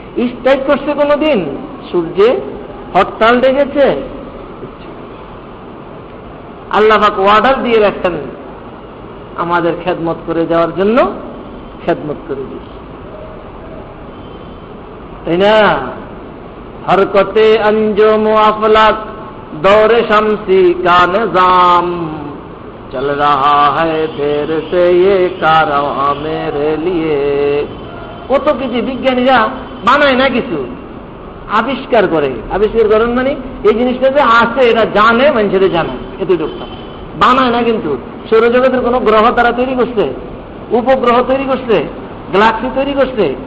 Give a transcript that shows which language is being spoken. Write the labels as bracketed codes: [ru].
[bn] Strike করছে কোনদিন সূর্যে? হরতাল ডেকেছে? আল্লাহ পাক অর্ডার দিয়ে রাখেন আমাদের খেদমত করে যাওয়ার জন্য, খেদমত করে দিয়েছে, তাই না? [hi] হরকতে अंजुम अफलाक दौरे शमसी का निजाम चल रहा है देर से ये कारवां मेरे लिए। [bn] কত কিছু বিজ্ঞানীরা বানায় না, কিছু আবিষ্কার করে। আবিষ্কার করেন মানে এই জিনিসটা যে আছে এটা জানে, মানুষের জানে, এতটুকু বানায় না। কিন্তু সৌরজগতের কোন গ্রহ তারা তৈরি করছে? উপগ্রহ তৈরি করছে? গ্যালাক্সি তৈরি করছে?